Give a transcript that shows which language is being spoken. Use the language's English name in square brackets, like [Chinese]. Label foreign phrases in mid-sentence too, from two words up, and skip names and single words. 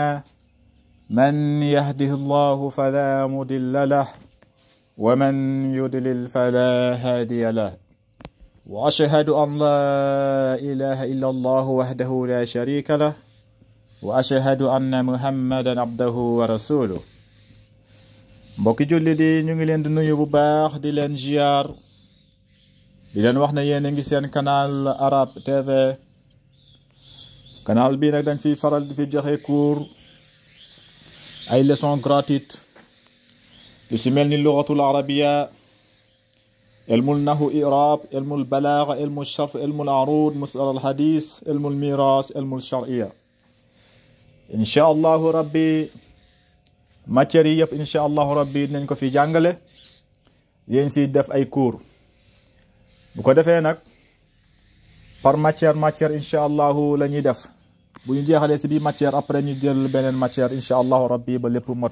[Arabic] من يهده الله فلا مضل له ومن يضلل فلا هادي له. وأشهد أن لا إله إلا الله وحده لا شريك له وأشهد أن محمدا عبده ورسوله. [Wolof] mbokki jullit yi ñu ngi leen di nuyu bu baax di leen ziar di leen wax ne yéen a ngi seen canal Arab TV. canal bi nag dañ fiy faral di fi joxe cours ay [French] leçons gratuites [Wolof] lu ci mel ni [Arabic] اللغة العربية، علم النحو الإعراب، علم البلاغة، علم الشرح، علم العروض، مصطلح الحديث، علم الميراث، علم الشرعية. إن شاء الله ربي [Wolof] matières yi yëpp [Arabic] إن شاء الله ربي [Wolof] dinañ ko fi jàngale, yéen si def ay cours. bu ko defee nag [French] par matière [Arabic] إن شاء الله [Wolof] la ñuy def. bu ñu jeexalee si bii matière après ñu jël beneen matière [Arabic] إن شاء الله ربي [Wolof] ba lépp mot.